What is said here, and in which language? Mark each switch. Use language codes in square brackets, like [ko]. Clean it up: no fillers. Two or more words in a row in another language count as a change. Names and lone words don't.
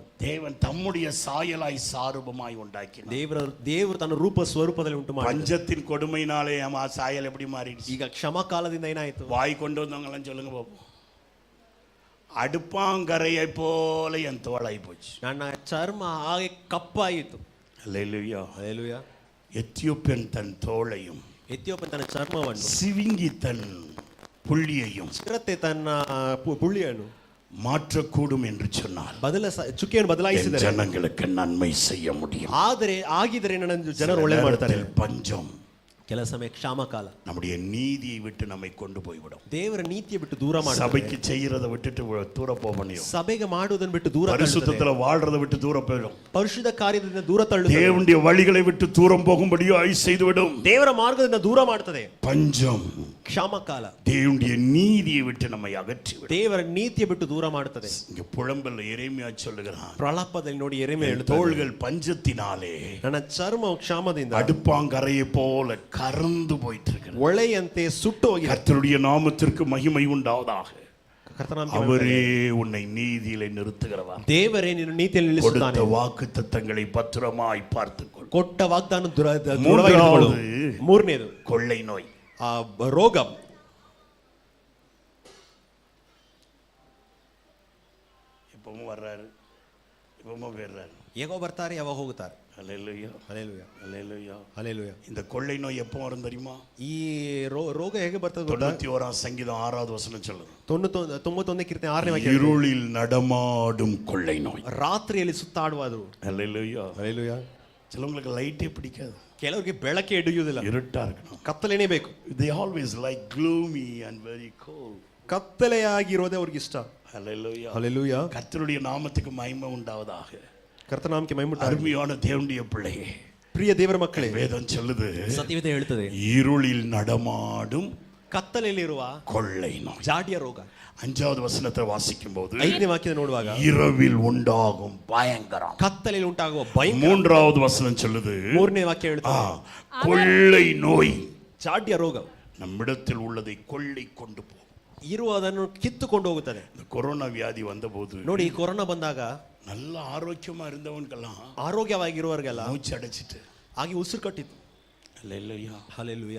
[ta] தேவன் தம்முடைய சாயலாய் சாரூபமாய் உண்டாக்கினார். [kn] ದೇವರು ತನ್ನ ರೂಪ ಸ್ವರೂಪದಲ್ಲಿ ಉಂಟು ಮಾಡಿದ. [ta] பஞ்சத்தின் கொடுமையினாலே ಆ சாயல் எப்படி மாறிடுச்சு? [kn] ಈಗ ಕ್ಷಮಕಾಲದಿಂದ ಏನಾಯಿತು? [ta] வாய் கொண்டு வந்தவங்க எல்லாம் சொல்லுங்க பாப்போம். அடுப்பாங்கரையை போல என் தோளாய் போச்சு. [kn] ನನ್ನ ಚರ್ಮ ಹಾಗೆ ಕಪ್ಪಾಯಿತು. [ta] அல்லேலூயா. [kn] ಹಲ್ಲೆಲೂಯಾ. [ta] எத்தியோப்பியன் தன் தோளையும் [kn] ಎಥಿಯೋಪಿಯನ್ ತನ್ನ ಚರ್ಮವನ್ನು, [ta] சிவிங்கி தன் புள்ளியையும் [kn] ಚಿರತೆ ತನ್ನ ಪುಳ್ಳಿಯನ್ನು [ta] மாற்றக்கூடும் என்று சொன்னார். [kn] ಚುಕ್ಕೆಯನ್ನು ಬದಲಾಯಿಸಿದರೆ [ta] ஜனங்களுக்கு நன்மை செய்ய முடியும். [kn] ಆಗಿದರೆ ನನ್ನ ಜನರು ಒಳ್ಳೆ ಮಾಡ್ತಾರೆ. [ta] பஞ்சம் [kn] ಕೆಲ ಸಮಯ ಕ್ಷಾಮಕಾಲ [ta] நம்முடைய நீதியை விட்டு நம்மை கொண்டு போய்விடும். [kn] ದೇವರ ನೀತಿಯ ಬಿಟ್ಟು ದೂರ ಮಾಡ್ತಾರೆ. [ta] சபைக்கு செய்யறதை விட்டுட்டு தூர போகணும். [kn] ಸಭೆಗೆ ಮಾಡುವುದನ್ನು ಬಿಟ್ಟು ದೂರ, [ta] பரிசுத்தத்துல வாழ்றதை விட்டு தூர போயிடும். [kn] ಪರಿಶುದ್ಧ ಕಾರ್ಯದಿಂದ ದೂರ ತಳ್ಳುತ್ತದೆ. [ta] தேவனுடைய வழிகளை விட்டு தூரம் போகும்படியாய் செய்துவிடும். [kn] ದೇವರ ಮಾರ್ಗದಿಂದ ದೂರ ಮಾಡ್ತದೆ. [ta] பஞ்சம் [kn] ಕ್ಷಾಮಕಾಲ [ta] தேவனுடைய நீதியை விட்டு நம்மை அகற்றிவிடும். [kn] ದೇವರ ನೀತಿಯ ಬಿಟ್ಟು ದೂರ ಮಾಡ್ತದೆ. [ta] இங்க புலம்பல்ல எரேமியா சொல்லுகிறான். [kn] ಪ್ರಲಾಪದಲ್ಲಿ ನೋಡಿ ಎರೆಮಿಯಾ ಹೇಳ್ತಾನೆ, [ta] தோள்கள் பஞ்சத்தினாலே [kn] ನನ್ನ ಚರ್ಮ ಕ್ಷಾಮದಿಂದ [ta] அடுப்பாங்கரையை போல கறந்து போயிட்டு இருக்கிறது. [kn] ಒಳೆಯಂತೆ ಸುಟ್ಟು ಹೋಗಿದೆ. [ta] கர்த்தருடைய நாமத்திற்கு மகிமை உண்டாவதாக. [kn] ಕರ್ತನಾಮಕ್ಕೆ [ta] அவரே உன்னை நீதியிலே நிறுத்துகிறவர். [kn] ದೇವರೇ ನಿನ್ನ ನೀತಿಯಲ್ಲಿ ನಿಲ್ಲಿಸುತ್ತಾನೆ. [ta] கொடுத்த வாக்குத்தத்தங்களை பத்திரமாய் பார்த்துக்கொள். [kn] ಕೊಟ್ಟ ವಾಗ್ದಾನ ದೃಢವಾಗಿಟ್ಟುಕೊಳ್ಳು. ಮೂರನೇದು [ta] கொள்ளை நோய், [kn] ರೋಗ. [ta] இப்பவும் வர்றாரு, இப்பவும் போயிடுறாரு. [kn] ಹೇಗೋ ಬರ್ತಾರೆ, ಯಾವಾಗ ಹೋಗುತ್ತಾರೆ. [ta] அல்லேலூயா, [kn] ಹಲ್ಲೆಲೂಯಾ, [ta] அல்லேலூயா, [kn] ಹಲ್ಲೆಲೂಯಾ. [ta] இந்த கொள்ளை நோய் எப்போ வரும் தெரியுமா? [kn] ಈ ರೋಗ ಹೇಗೆ ಬರ್ತದೆ? [ta] 91 சங்கீதம் 6வது வசனம் சொல்லுது. [kn] 91 ಕೀರ್ತನೆ 6ನೇ ವಾಕ್ಯ, [ta] இருளில் நடமாடும் கொள்ளை நோய். [kn] ರಾತ್ರಿಯಲ್ಲಿ ಸುತ್ತಾಡುವುದು. [ta] அல்லேலூயா, [kn] ಹಲ್ಲೆಲೂಯಾ. [ta] சிலவங்களுக்கு லைட்டே பிடிக்காது, [kn] ಕೆಲವರಿಗೆ ಬೆಳಕೆ ಹಿಡಿಯುವುದಿಲ್ಲ, [ta] இருட்டா இருக்கணும். [kn] ಕತ್ತಲೆನೇ ಬೇಕು. [en] They always like gloomy and very cold. [kn] ಕತ್ತಲೆಯಾಗಿರೋದೇ ಅವ್ರಿಗೆ ಇಷ್ಟ. [ta] அல்லேலூயா, [kn] ಹಲ್ಲೆಲೂಯಾ. [ta] கர்த்தருடைய நாமத்துக்கு மகிமை உண்டாவதாக. [kn] ಕರ್ತನಾಮಕ್ಕೆ ಮಹಿಮೆ. [ta] அருமையான தேவனுடைய பிள்ளையே, [kn] ಪ್ರಿಯ ದೇವರ ಮಕ್ಕಳೇ, [ta] வேதம் சொல்லுது, [kn] ಸತ್ಯವೇದ ಹೇಳ್ತದೆ, [ta] இருளில் நடமாடும் [kn] ಕತ್ತಲೆಯಲ್ಲಿರುವ [ta] கொள்ளை நோய். [kn] ಜಾಡಿಯ ರೋಗ. [ta] 5வது வசனத்தை வாசிக்கும் போது [kn] 5ನೇ ವಾಕ್ಯದ ನೋಡುವಾಗ [ta] இரவில் உண்டாகும் பயங்கரம். [kn] ಕತ್ತಲೆಯಲ್ಲಿ ಉಂಟಾಗುವ ಭಯಂಕರ. [ta] 3வது வசனம் சொல்லுது, [kn] 3ನೇ ವಾಕ್ಯ ಹೇಳ್ತದೆ, [ta] கொள்ளை நோய். [kn] ಜಾಡಿಯ ರೋಗ [ta] நம்மிடத்தில் உள்ளதை கொள்ளை கொண்டு போகும். [kn] ಇರುವುದನ್ನು ಕಿತ್ತುಕೊಂಡು ಹೋಗುತ್ತದೆ. [ta] இந்த கொரோனா வியாதி வந்தபோது [kn] ನೋಡಿ, ಈ ಕೊರೋನಾ ಬಂದಾಗ [ta] நல்ல ஆரோக்கியமா இருந்தவனுக்கெல்லாம் [kn] ಆರೋಗ್ಯವಾಗಿರುವವರಿಗೆಲ್ಲ [ta] மூச்சு அடைச்சிட்டு [kn] ಹಾಗೆ ಉಸಿರು ಕಟ್ಟಿತ್ತು. [ta] அல்லேலூயா. [kn] ಹಲ್ಲೆಲೂಯಾ.